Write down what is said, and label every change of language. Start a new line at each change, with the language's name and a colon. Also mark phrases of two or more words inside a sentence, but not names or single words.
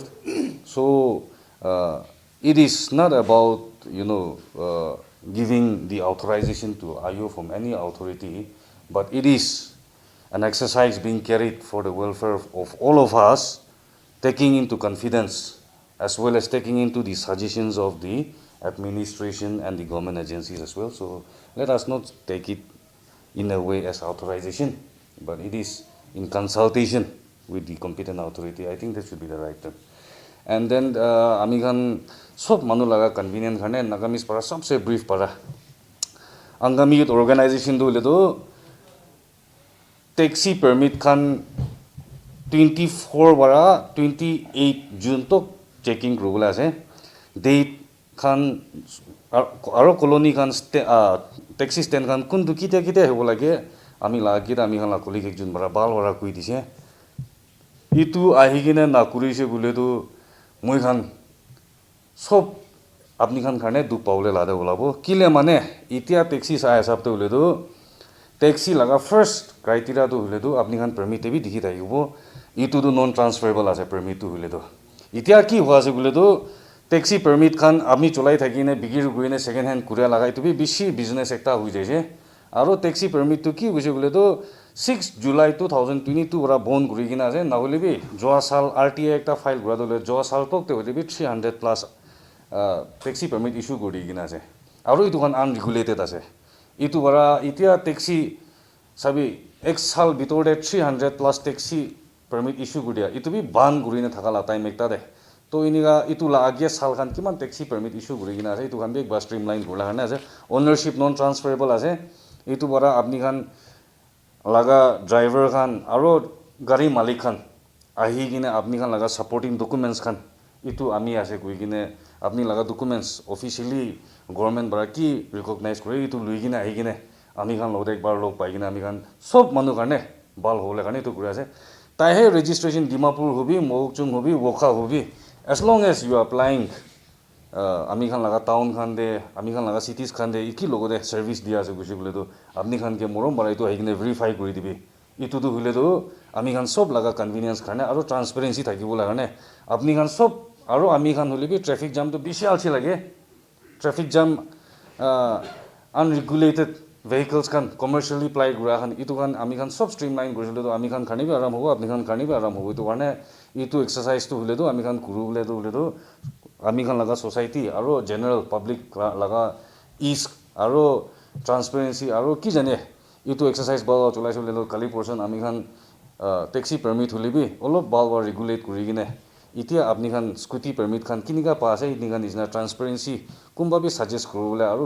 English: So it is not about, giving the authorization to AYO from any authority, but it is an exercise being carried for the welfare of all of us, taking into confidence as well as taking into the suggestions of the administration and the government agencies as well. So let us not take it in a way as authorization, but it is in consultation with the competent authority. I think that should be the right term.
Naga Pidgin: And then Amigan sob manulaga convenient khane nagamis para sabse brief para angami youth organization do ledo
English: taxi permit
Naga Pidgin: khan 24 bara 28 June to
English: checking rule
Naga Pidgin: ase date khan aro colony khan
English: taxi stand
Naga Pidgin: khan kundu kite hebo lage ami lagi ami khan la colleague ekjon bara bal bara koi dise itu ahigine na kurise bole to moi khan sob apni khan khane du paule lada bolabo kile mane itia taxi sa hisab te bole to taxi laga
English: first criteria
Naga Pidgin: to hule to apni khan permit te bi dikhi thaibo itu to
English: non transferable
Naga Pidgin: ase permit to hule to itia ki hoa ase bole to
English: taxi permit
Naga Pidgin: khan apni cholai thakine bigir guine
English: second hand
Naga Pidgin: kuria lagai to bi bishi business ekta hui jaise aro
English: taxi permit
Naga Pidgin: to ki hoise bole to 6 July 2022 ra bon guri gina ase na hole bi joa sal RTA ekta file gura dole joa sal tok te hole bi
English: 300 plus taxi permit issue
Naga Pidgin: guri gina ase aro itu khan unregulated ase itu bara itia taxi sabi ek sal bitor de
English: 300 plus taxi permit issue
Naga Pidgin: guria itu bi ban guri na thakala time ekta de to iniga itu la agia sal khan kiman
English: taxi permit
Naga Pidgin: issue guri gina ase itu khan bi ek ba streamline gula hane ase
English: ownership non transferable
Naga Pidgin: ase itu bara apni khan laga driver khan aro gari malik khan ahi gine apni khan laga
English: supporting documents
Naga Pidgin: khan itu ami ase koi gine apni laga
English: documents officially government
Naga Pidgin: bara ki recognize kore itu lui gine ahi gine ami khan lode ekbar log pai gine ami khan sob manu karne bal hole karne itu kure ase tai he registration Dimapur hobi Mokchung hobi Wokha hobi
English: as long as you are applying
Naga Pidgin: ami khan laga town khan de ami khan laga cities khan de iki logo de service dia ase gusi bole to apni khan ke morom bara itu ahi gine verify kori dibi itu to hule to ami khan sob laga convenience karne aro transparency thakibo la karne apni khan sob aro ami khan hole bi
English: traffic jam
Naga Pidgin: to bishi alchi lage
English: traffic jam unregulated vehicles
Naga Pidgin: khan
English: commercially ply
Naga Pidgin: gura khan itu khan ami khan sob streamline korisile to ami khan khani bi aram hobo apni khan khani bi aram hobo itu karne itu exercise to hule to ami khan kuru hule to ami khan laga society aro
English: general public
Naga Pidgin: laga ease aro transparency aro ki jane itu exercise bal cholai hule to kali portion ami khan
English: taxi permit
Naga Pidgin: hule bi olop bal ba regulate kuri gine itia apni khan
English: scooty permit
Naga Pidgin: khan kinika pa ase ini khan isna transparency kumba bi suggest kurule aro